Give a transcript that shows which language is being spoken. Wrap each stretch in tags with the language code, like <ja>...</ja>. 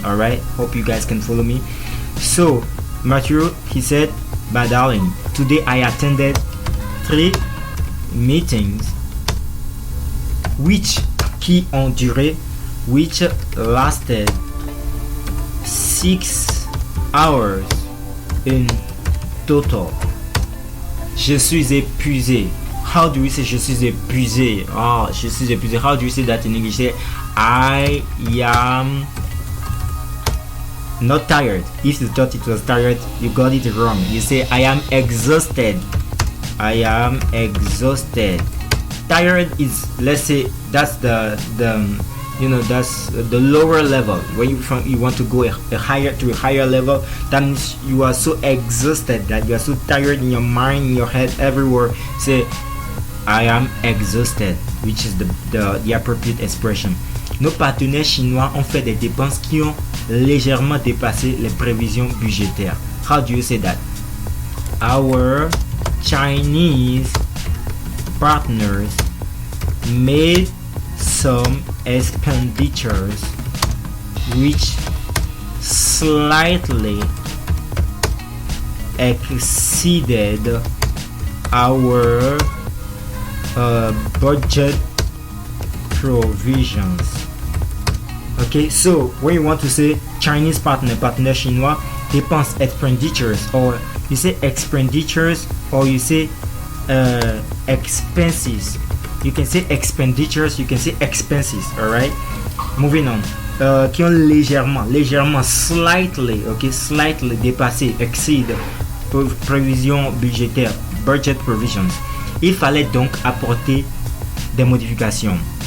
<en>All right, hope you guys can follow me. So Matthew, he said, my darling, today I attended 3 meetings</en> <fr>qui ont duré,</fr> <en>which lasted 6 hours in total.</en> <fr>Je suis épuisé.</fr> <en>How do we say</en> <fr>je suis épuisé? Oh, je suis épuisé.</fr> <en>How do you say that in English? Say, I am not tired. If you thought it was tired, you got it wrong. You say, I am exhausted. I am exhausted. Tired is, let's say, that's the that's the lower level. When you want to go a higher level, that means you are so exhausted that you are so tired in your mind, in your head, everywhere. Say, I am exhausted, which is the appropriate expression.</en> <fr>Nos partenaires chinois ont fait des dépenses qui ont légèrement dépassé les prévisions budgétaires.</fr> <en>How do you say that? Our Chinese partners made some expenditures which slightly exceeded our budget provisions. Okay, so when you want to say Chinese</en> <fr>partenaire chinois,</fr> <en>dépenses, expenditures, or you say expenditures, or you say expenses. You can say expenditures, you can say expenses. Alright, moving on.</en> <fr>Qui ont légèrement,</fr> <en>slightly, okay, slightly</en> <fr>dépassé,</fr> <en>exceed</en> <fr>prévision budgétaire,</fr> <en>budget provisions.</en> <fr>Il fallait donc apporter des modifications.</fr>